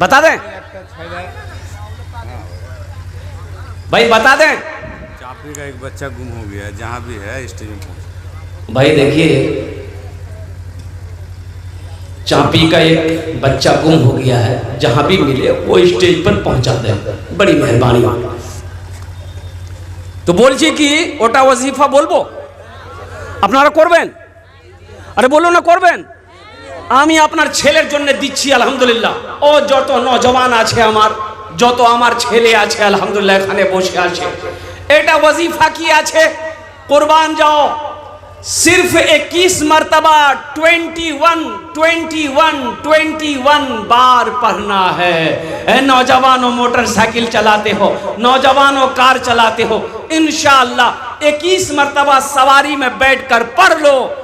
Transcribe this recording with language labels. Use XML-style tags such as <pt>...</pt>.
<hi>बता दें भाई, बता दें। चापी का एक बच्चा गुम हो गया, जहां भी है स्टेज में पहुंचा। भाई देखिए, चापी का एक बच्चा गुम हो गया है, जहां भी मिले वो स्टेज पर पहुंचा दे, बड़ी मेहरबानी।</hi> <bn>तो बोलছি কি ওটা ওয়াজিফা বলবো, আপনারা করবেন? আরে বলো না করবেন। আমি আপনার ছেলের জন্য দিচ্ছি আলহামদুলিল্লাহ। ও যত নওজওয়ান আছে আমার, যত আমার ছেলে আছে আলহামদুলিল্লাহ এখানে বসে আছে, এটা ওয়াজিফা কি আছে, কুরবান যাও।</bn> <hi>सिर्फ 21 मरतबा 21 बार पढ़ना है। नौजवानों मोटरसाइकिल चलाते हो, नौजवानों कार चलाते हो, इंशाअल्लाह 21 मरतबा सवारी में बैठकर पढ़ लो।</hi>